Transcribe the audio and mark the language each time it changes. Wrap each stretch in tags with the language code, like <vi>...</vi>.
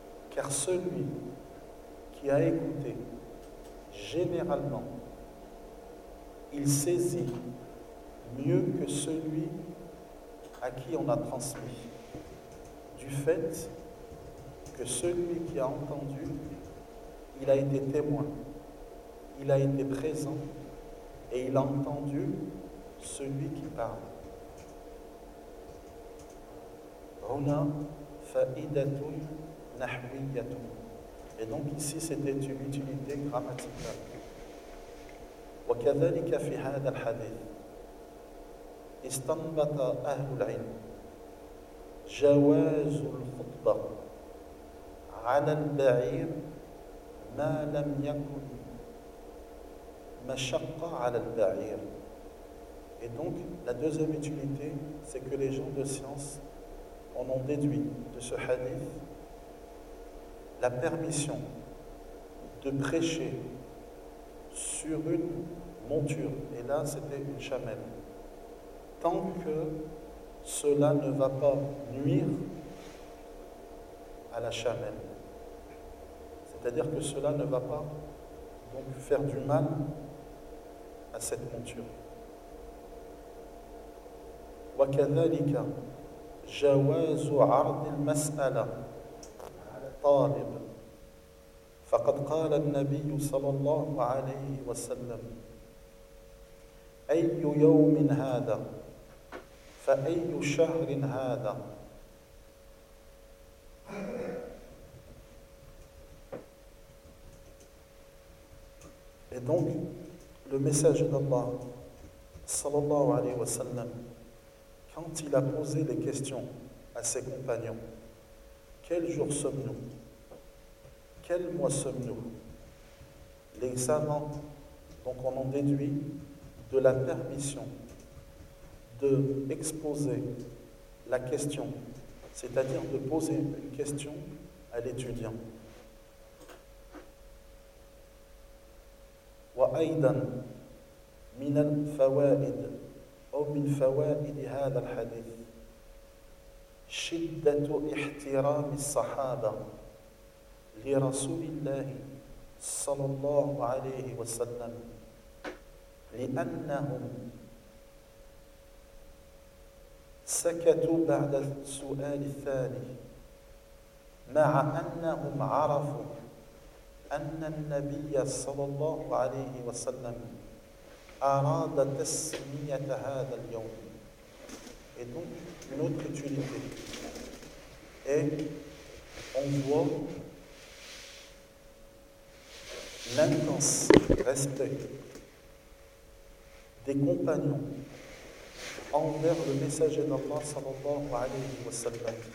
<fr>Car celui qui a écouté, généralement, il saisit mieux que celui à qui on a transmis, du fait que celui qui a entendu, il a été témoin, il a été présent et il a entendu celui qui parle.</fr> <ar>Huna fa'idatun nahwiyatun.</ar> <fr>Et donc ici, c'était une utilité grammaticale.</fr> <ar>وكذلك في هذا الحديث استنبط أهل العلم جواز الخطبة على البعير ما لم يكن مشقة على البعير.</ar> <fr>Et donc la deuxième utilité, c'est que les gens de science en ont déduit de ce hadith la permission de prêcher sur une monture, et là c'était une chamelle, tant que cela ne va pas nuire à la chamelle, c'est-à-dire que cela ne va pas donc faire du mal à cette monture.</fr> <ar>وكذلك جواز عرض المسألة على طالب فقد قال النبي صلى الله عليه وسلم أي يوم هذا فأي شهر هذا.</ar> <fr>Et donc le message d'Allah</fr> <ar>sallallahu alayhi wa sallam,</ar> <fr>quand il a posé les questions à ses compagnons, quel jour sommes-nous, quel mois sommes-nous, les savants donc on en déduit de la permission d'exposer la question, c'est-à-dire de poser une question à l'étudiant.</fr> <ar>وأيضا من الفوائد أو من فوائد هذا الحديث شدة احترام الصحابة لرسول الله صلى الله عليه وسلم لأنهم سكتوا بعد السؤال الثاني مع أنهم عرفوا أن النبي صلى الله عليه وسلم أراد تسمية هذا اليوم.</ar> <fr>Et donc une autre utilité. Et on voit l'intense respect des compagnons envers le messager d'Allah</fr> <ar>sallallahu alayhi wa sallam.</ar>